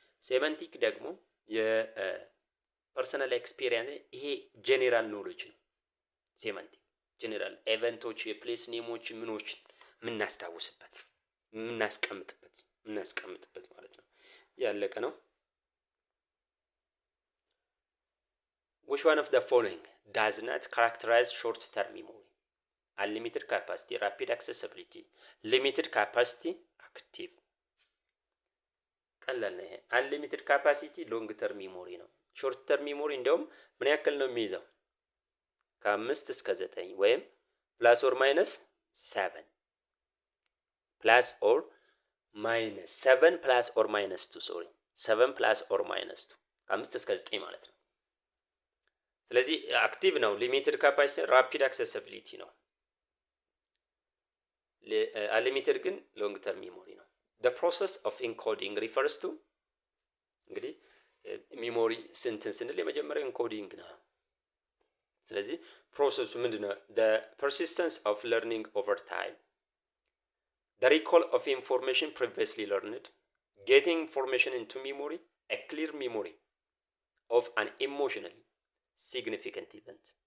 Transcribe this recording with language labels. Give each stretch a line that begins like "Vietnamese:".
Amharic: ሴማንቲክ ደግሞ የፐርሰናል ኤክስፒሪየንስ ይሄ ጄኔራል ኖሌጅ ነው። ሴማንቲክ ጄኔራል ኤቨንቶች የፕሌስ ኔሞች ምኖች የምናስታውስበት የምናስቀምጥበት ማለት ነው። ያለቀ ነው።
English: which one of the following does not characterize short term memory? Unlimited capacity, rapid accessibility, limited capacity, active.
Amharic: ቀላል ነው ይሄ።
English: unlimited capacity long term memory
Amharic: ነው። short term memory እንደውም ምን ያክል ነው የሚይዘው? ከ5 እስከ 9 ወይም
English: plus or minus 7 plus or minus 7 plus or minus 2
Amharic: sorry 7 plus or minus 2 ከ5 እስከ 9 ማለት ነው። ስለዚህ አክቲቭ ነው። ሊሚትድ ካፓሲቲ ራፒድ አክሰሲቢሊቲ ነው። አንሊሚትድ ግን ሎንግ ተርም ሜሞሪ ነው።
English: the process of encoding refers to
Amharic: እንግዲህ ሜሞሪ ስንል የመጀመሪያው ኢንኮዲንግ ነው። ስለዚህ ፕሮሰሱ ምንድነው?
English: the persistence of learning over time, the recall of information previously learned, getting information into memory, a clear memory of an emotional significant event.